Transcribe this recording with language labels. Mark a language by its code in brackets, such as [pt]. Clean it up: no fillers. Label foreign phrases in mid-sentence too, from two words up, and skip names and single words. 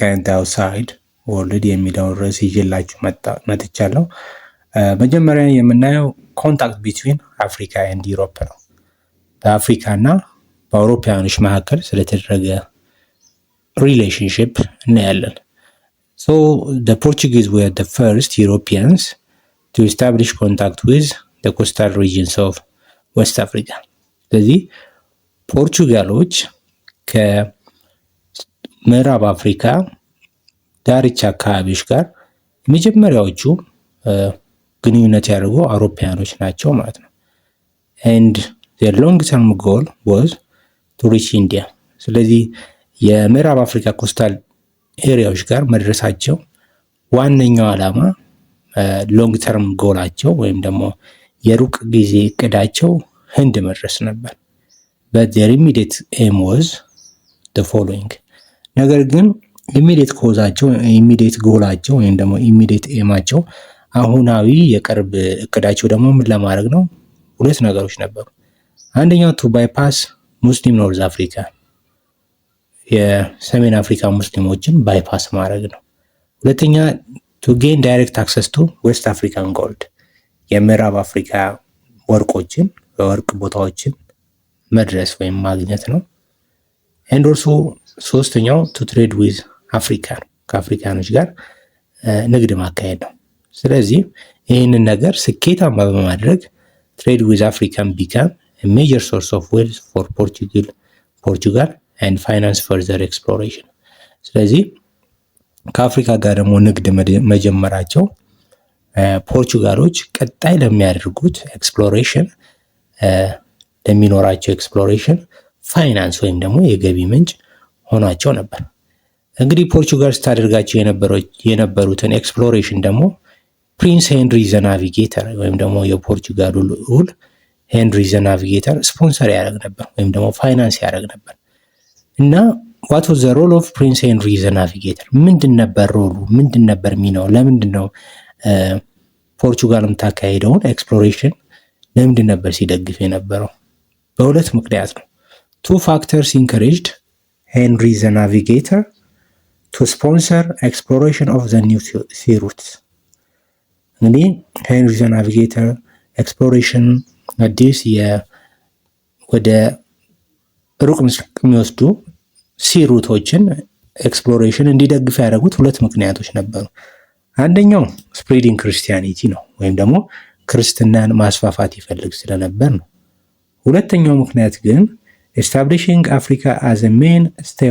[en] and outside world [am] የሚለውን ርዕስ ይዤላችሁ መጥቻለሁ። መጀመሪያ የምናየው [en] contact between Africa and Europe [am] ነው። በአፍሪካ እና በአውሮፓውያኖች መካከል ስለተደረገ ሪሌሽንሽፕ እናያለን። [en] So the Portuguese were the first Europeans to establish contact with the coastal regions of West Africa. [am] ስለዚህ ፖርቹጋሎች ከምዕራብ አፍሪካ ዳርቻ አካባቢዎች ጋር የመጀመሪያዎቹ ግንኙነት ያደርጉ አውሮፓውያኖች ናቸው ማለት ነው። [en] and their long term goal was to reach India. [am] ስለዚህ የምዕራብ አፍሪካ ኮስታል ኤሪያዎች ጋር መድረሳቸው ዋነኛው ዓላማ [en] long term [am] ጎላቸው ወይም ደግሞ የሩቅ ጊዜ እቅዳቸው ህንድ መድረስ ነበር። [en] but their immediate aim was the following. [am] ነገር ግን immediate ጎላቸው ወይም ደግሞ immediate ኤማቸው አሁናዊ የቅርብ እቅዳቸው ደግሞ ምን ለማድረግ ነው? ሁለት ነገሮች ነበሩ። አንደኛው [en] to bypass Muslim North Africa፣ [am] የሰሜን አፍሪካ ሙስሊሞችን ባይፓስ ማድረግ ነው። ሁለተኛ [en] to gain direct access to West African gold፣ [am] የምዕራብ አፍሪካ የወርቅ ቦታዎችን መድረስ ወይም ማግኘት ነው። [en] and also [am] ሶስተኛው [en] to trade with Africa፣ [am] ከአፍሪካኖች ጋር ንግድ ማካሄድ ነው። ስለዚህ ይህንን ነገር ስኬታማ በማድረግ [en] trade with Africa became a major source of wealth for Portugal and finance further exploration። [am] ስለዚህ ከአፍሪካ ጋር ደግሞ ንግድ መጀመራቸው ፖርቹጋሎች ቀጣይ ለሚያደርጉት ኤክስፕሎሬሽን ለሚኖራቸው ኤክስፕሎሬሽን ፋይናንስ ወይም ደግሞ የገቢ ምንጭ ሆኗቸው ነበር። እንግዲህ ፖርቹጋል ስታደርጋቸው የነበሩትን ኤክስፕሎሬሽን ደግሞ ፕሪንስ ሄንሪ ዘ ናቪጌተር ወይም ደግሞ የፖርቹጋሉ ልዑል ሄንሪ ዘ ናቪጌተር ስፖንሰር ያደርግ ነበር ወይም ደግሞ ፋይናንስ ያደርግ ነበር። እና [en] what was the role of Prince Henry the Navigator? [am] ምንድን ነበር ሮሉ? ምንድን ነበር ሚናው? ለምንድን ነው ፖርቹጋል የምታካሄደውን ኤክስፕሎሬሽን ለምንድን ነበር ሲደግፍ የነበረው? በሁለት ምክንያት ነው። [en] two factors encouraged Henry the Navigator to sponsor exploration of the new sea routes። [am] እንግዲህ ሄንሪ ዘ ናቪጌተር ኤክስፕሎሬሽን አዲስ ወደ ሩቅ ምስራቅ የሚወስዱ ሲሩቶችን ኤክስፕሎሬሽን እንዲደግፍ ያደረጉት ሁለት ምክንያቶች ነበሩ። አንደኛው [en] spreading Christianity [am] ነው ወይም ደግሞ ክርስትናን ማስፋፋት ይፈልግ ስለነበር ነው። ሁለተኛው ምክንያት ግን [en] establishing Africa as a main stay